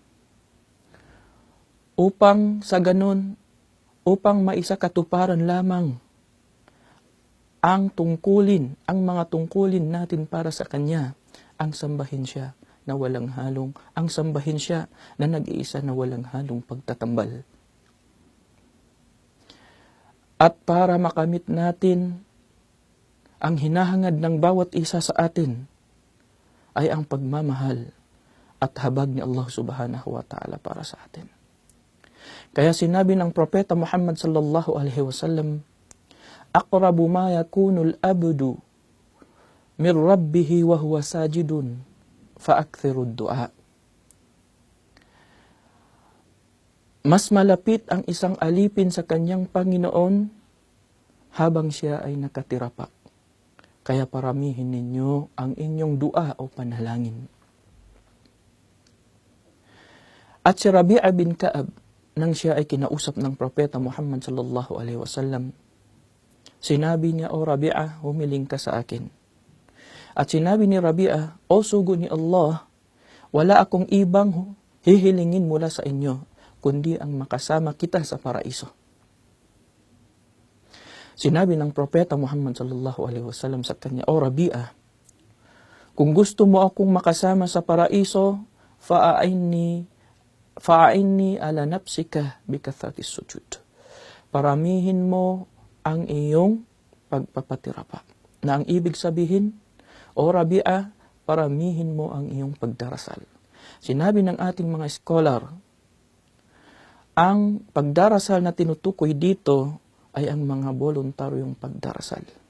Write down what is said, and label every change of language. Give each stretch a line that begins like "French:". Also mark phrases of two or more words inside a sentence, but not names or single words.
Filipino: upang sa ganon, upang maisakatuparan lamang ang mga tungkulin natin para sa Kanya, ang sambahin siya na walang halong, ang sambahin siya na nag-iisa na walang halong pagtatambal. At para makamit natin ang hinahangad ng bawat isa sa atin ay ang pagmamahal at habag ni Allah
Arabic: سبحانه وتعالى
Filipino: para sa atin. Kaya sinabi ng Propeta Muhammad
Arabic: صلى الله عليه وسلم أقرب ما يكون العبد من ربه وهو ساجد فأكثروا الدعاء.
Filipino: Mas malapit ang isang alipin sa kanyang Panginoon habang siya ay nakatirapak. Kaya paramihin ninyo ang inyong dua o panalangin. At si Rabi'a bin Ka'ab, nang siya ay kinausap ng Propeta Muhammad
Arabic: صلى الله عليه وسلم,
Filipino: sinabi niya, "O Rabi'a, humiling ka sa akin." At sinabi ni Rabi'a, "O sugo ni Allah, wala akong ibang hihilingin mula sa inyo, kundi ang makasama kita sa paraiso." Sinabi ng Propeta Muhammad
Arabic: صلى الله عليه وسلم
Filipino: sa kanya, "O Rabi'a, kung gusto mo akong makasama sa paraiso,
Arabic: فأعني على نفسك بكثرة السجود."
Filipino: Paramihin mo ang iyong pagpapatirapa. Na ang ibig sabihin, O Rabi'a, paramihin mo ang iyong pagdarasal. Sinabi ng ating mga scholar, ang pagdarasal na tinutukoy dito ay ang mga voluntaryong pagdarasal.